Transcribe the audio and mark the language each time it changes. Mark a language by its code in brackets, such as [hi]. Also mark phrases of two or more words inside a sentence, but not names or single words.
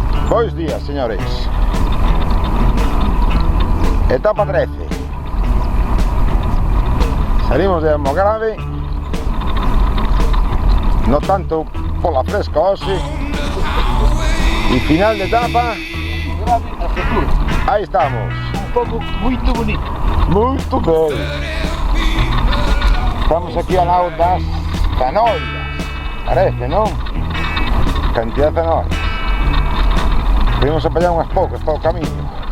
[es] Buenos días, señores. Etapa 13. Salimos de Almograve, no tanto por la fresca hoxe, y final de etapa. [gl] Aí estamos. Un pouco [pt] muito bonito. Muito bem. [gl] Estamos aquí ao lado das zanollas, parece, non? [es] Cantidad de zanollas. [gl] Podemos apañar unhas poucas para o camiño.